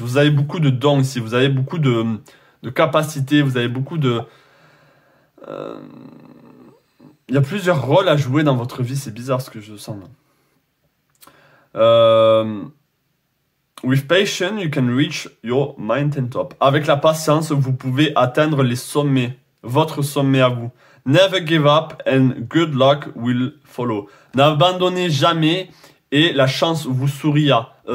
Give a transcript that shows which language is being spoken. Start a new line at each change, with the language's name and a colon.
French: Vous avez beaucoup de dons ici, vous avez beaucoup de capacités, vous avez beaucoup de... Il y a plusieurs rôles à jouer dans votre vie, c'est bizarre ce que je sens là.
English: With patience, you can reach your mountain top.
French: Avec la patience, vous pouvez atteindre les sommets, votre sommet à vous.
English: Never give up and good luck will follow.
French: N'abandonnez jamais et la chance vous sourira.